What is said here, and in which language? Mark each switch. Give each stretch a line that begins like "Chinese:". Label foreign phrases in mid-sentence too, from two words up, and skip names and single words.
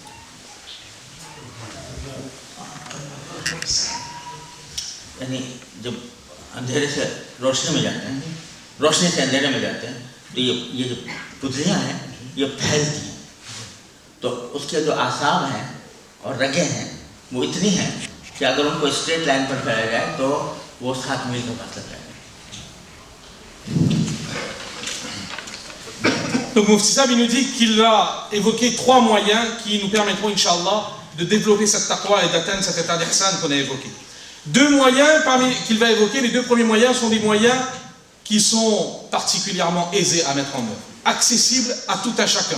Urdu: یعنی جب اندھیرے سے روشنی میں جاتے ہیں، روشنی سے اندھیرے میں جاتے ہیں تو یہ جو پتلیاں ہیں یہ پھیلتی ہیں. تو اس کے جو اعصاب ہیں اور رگیں ہیں وہ اتنی ہیں کہ اگر ان کو اسٹریٹ لائن پر پھیلایا جائے تو وہ 7 میل کا فاصلہ طے کریں.
French: Donc Mufti Sab, il nous dit qu'il a évoqué 3 moyens qui nous permettront, Inch'Allah, de développer cette taqwa et d'atteindre cet état d'ihsan qu'on a évoqué. 2 moyens qu'il va évoquer, les 2 premiers moyens sont des moyens qui sont particulièrement aisés à mettre en œuvre, accessibles à tout à chacun.